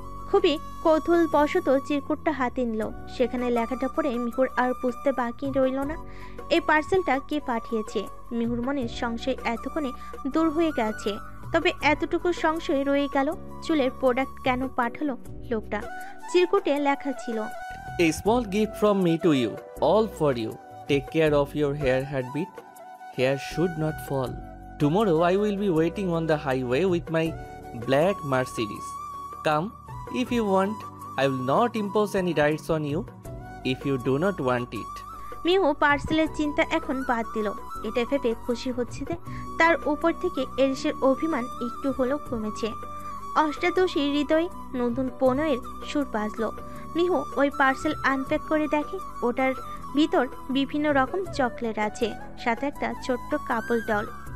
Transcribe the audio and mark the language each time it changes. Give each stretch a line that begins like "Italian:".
Bangla: খুবই কৌতূহলবশত চিরকুটটা হাতে নিল। সেখানে লেখাটা পড়ে মিহুর আর বুঝতে বাকি রইল না এই পার্সেলটা কে পাঠিয়েছে। মিহুর মনের সংশয় এতক্ষণে দূর হয়ে গেছে, তবে এতটুকু সংশয় রয়ে গেল, চুলের প্রোডাক্ট কেন পাঠালো লোকটা। চিরকুটে লেখা ছিল,
English: A small gift from me to you, all for you. Take care of your hair habit. Hair should not fall. Tomorrow I will be waiting on the highway with my black Mercedes. Come if you want. I will not impose any rights on you if you do not want it.
Bangla: Mihu পার্সেলের চিন্তা এখন বাদ দিল। এটা ভেবে খুশি হচ্ছে যে তার উপর থেকে এরিসের অভিমান একটু হলেও কমেছে। অষ্টাদশী হৃদয়ে নতুন পনেরোর সুর বাজলো। মিহু ওই পার্সেল আনপ্যাক করে দেখে ওটার ভিতর বিভিন্ন রকম চকলেট আছে, সাথে একটা ছোট্ট কাপল ডল।